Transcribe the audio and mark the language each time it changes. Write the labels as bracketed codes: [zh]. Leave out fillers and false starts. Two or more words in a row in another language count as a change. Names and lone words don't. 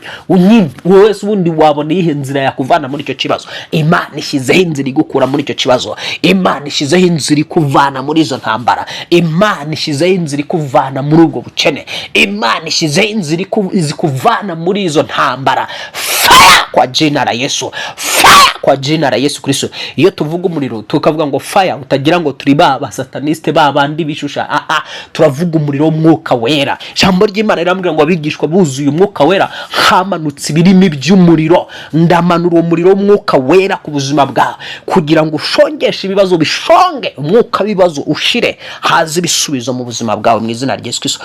[rw] Wowe ubundi wabona ihe nzira yakuvana muri icyo kibazo? Imana ishyizeho inzira igukura muri icyo kibazo. Imana ishyizeho inzira ikuvana muri izo ntambara. Imana ishyizeho inzira ikuvana muri ubwo bukene. Imana ishyizeho inzira ikuvana muri izo ntambara. [sw] Fire kwa jina la Yesu, fire kwa jina la Yesu Kristo. [rw] Iyo tuvuga umuriro tukavuga ngo fire, utagira ngo turi ba sataniste babandi bishusha. Turavuga umuriro w'Umwuka Wera. Ijambo ry'Imana rirambwira ngo abigishwa buzuye Umwuka Wera, hamanutse ibirimi by'umuriro. Ndamanura uwo muriro w'Umwuka Wera ku buzima bwawe kugira ngo ushongeshe ibibazo bishonge, umwuka w'ibibazo ushire, haze ibisubizo mu buzima bwawe mu izina rya Yesu Kristo.